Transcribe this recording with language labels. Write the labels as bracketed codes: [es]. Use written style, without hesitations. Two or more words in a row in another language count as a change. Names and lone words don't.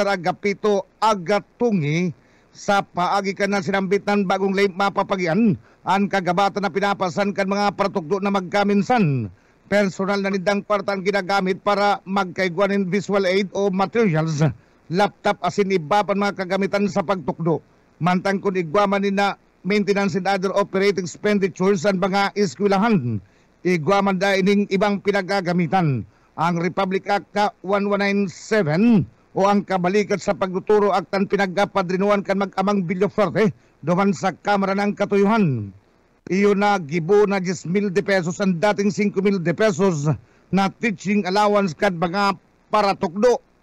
[bik] Agapito Agatungi sa paagi ka na sinambitan bagong mapapagyan ang kagabatan na pinapasan kan mga paratugdo na magkaminsan. Personal na nindang kwartan ginagamit para magkaiguanin [en] visual aid [bik] o materials, laptop asin iba pa mga kagamitan sa pagtukdo. Mantang kung igwaman na [en] maintenance and other operating expenditures [bik] ang mga eskwelahan. Igwaman da ining ibang pinagagamitan. Ang Republic Act 1197 o o ang kabalikat sa pagtuturo aktan pinaggapadrinuan kan mag-amang Villafarte duman sa Kamara ng Katuyuhan. Iyo na gibo na 10,000 pesos ang dating 5,000 pesos na [en] teaching allowance [bik] kad mga paratukdo.